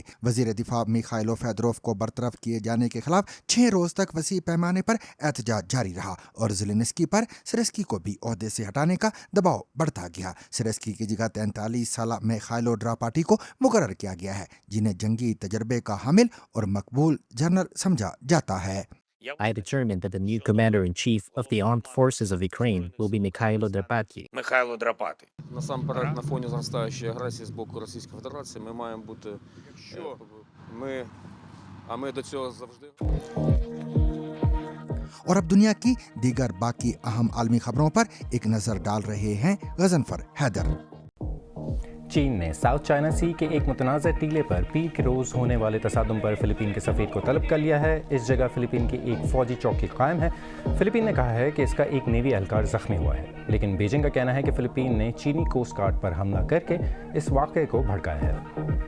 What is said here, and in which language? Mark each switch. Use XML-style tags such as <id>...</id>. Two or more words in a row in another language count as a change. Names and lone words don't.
<ur>وزیر دفاع میخائیلو فیدروف کو برطرف کیے جانے کے خلاف 6 روز تک وسیع پیمانے پر احتجاج جاری رہا اور زیلنسکی پر سیرسکی کو بھی عہدے سے ہٹانے کا دباؤ بڑھتا گیا. سیرسکی کی جگہ 43 سالہ میخائیلو دراپاتی کو مقرر کیا گیا ہے، جنہیں جنگی تجربے کا حامل اور مقبول جنرل سمجھا جاتا ہے.</ur> <en>I determined that the new commander-in-chief of the armed forces of Ukraine will be Mikhailo Drapati.</en> <uk>Михайло Драпати. Насамперед, на фоні зростаючої агресії з боку Російської Федерації ми маємо бути ми до цього завжди.</uk> <ur>اور اب دنیا کی دیگر باقی اہم عالمی خبروں پر ایک نظر ڈال رہے ہیں غضنفر حیدر. چین نے ساؤتھ چائنا سی کے ایک متنازع ٹیلے پر پیر کے روز ہونے والے تصادم پر فلپائن کے سفیر کو طلب کر لیا ہے. اس جگہ فلپائن کی ایک فوجی چوکی قائم ہے۔ فلپائن نے کہا ہے کہ اس کا ایک نیوی اہلکار زخمی ہوا ہے، لیکن بیجنگ کا کہنا ہے کہ فلپائن نے چینی</ur> <en>coast guard</en> <ur>پر حملہ کرکے اس واقعے کو بھڑکایا ہے.</ur>